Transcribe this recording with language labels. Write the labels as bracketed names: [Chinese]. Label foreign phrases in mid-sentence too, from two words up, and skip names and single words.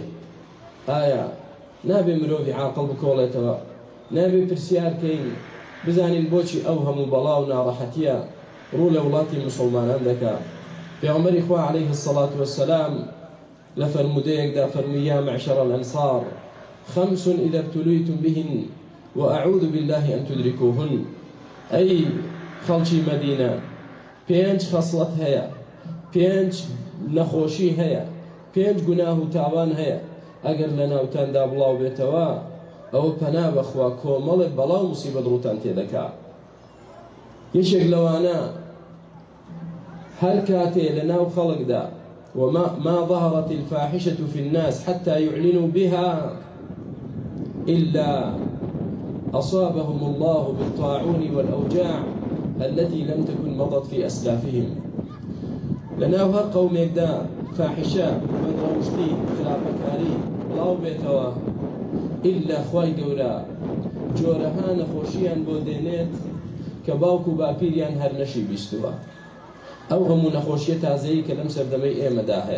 [Central Kurdish] ئایا نابێ مرۆڤی عاقڵ بکۆڵێتەوە؟ نابێ پرسیارکەین بزانین بۆچی ئەو هەموو بەڵا و ناڕەحەتیە ڕوو لە وڵاتی مسلمانان دەکا؟ پێغەمبەری خوا [Arabic] عەلەیه السەڵات وەسەلام [Central Kurdish] لە فەرمودەیەکدا فەرمووی [Arabic] یا معشەر الأنصار خەمس إذا ابتليتم بهن وأعوذ بالله أن تدركوهن. [Central Kurdish] ئەی خەڵکی مەدینە پێنج خەسڵەت هەیە، پێنج نەخۆشی هەیە، پێنج گوناه و تاوان هەیە ئەگەر لە ناوتاندا بڵاو بێتەوە ئەوە پەنا بەخوا کۆمەڵێک بەڵاو موسیبەت ڕووتان تێدەکا. یەکێک لەوانە هەر کاتێ لە ناو خەڵکدا [Arabic] وما ظهرت الفاحشة في الناس حتى يعلنوا بها إلا أصابهم الله بالطاعون والأوجاع التي لم تكن مضت في أسلافهم. [Central Kurdish] لەناو هەر قەومێکدا فاحشە بەدڕەوشتی خراپەکاری بڵاو بێتەوە ئیلا خوای گەورە جۆرەها نەخۆشییان بۆ دێنێت کە باوکو و باپیریان هەر نەشی بیستووە. ئەو هەموو نەخۆشیە تازەیی کە لەم سەردەمەی ئێمەدا هەیە.